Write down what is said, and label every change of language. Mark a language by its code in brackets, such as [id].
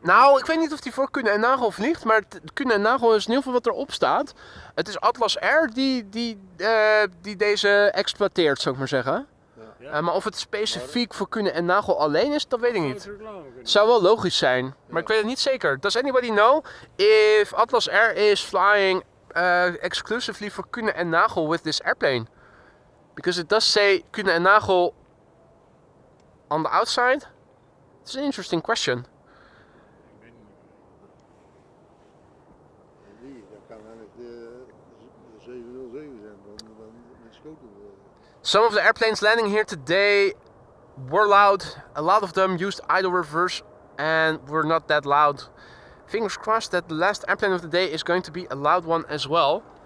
[nl] Nou, ik weet niet of die voor Kunen en Nagel vliegt, maar Kunen en Nagel is in ieder geval wat erop staat. Het is Atlas Air die deze exploiteert, zou ik maar zeggen. Ja. Maar of het specifiek voor Kunen en Nagel alleen is, dat weet ik niet. Zou het reclame kunnen Zou wel logisch zijn, maar ik weet het niet zeker. [en] Does anybody know if Atlas Air is flying exclusively for Kunen and Nagel with this airplane? Because it does say Kunen and Nagel on the outside. It's an interesting question. [nl] Ik weet niet. Dat kan eigenlijk de 707 zijn, dan schoten we. [en] Some of the airplanes landing here today were loud. A lot of them used idle reverse and were not that loud. Fingers crossed that the last airplane of the day is going to be a loud one as well.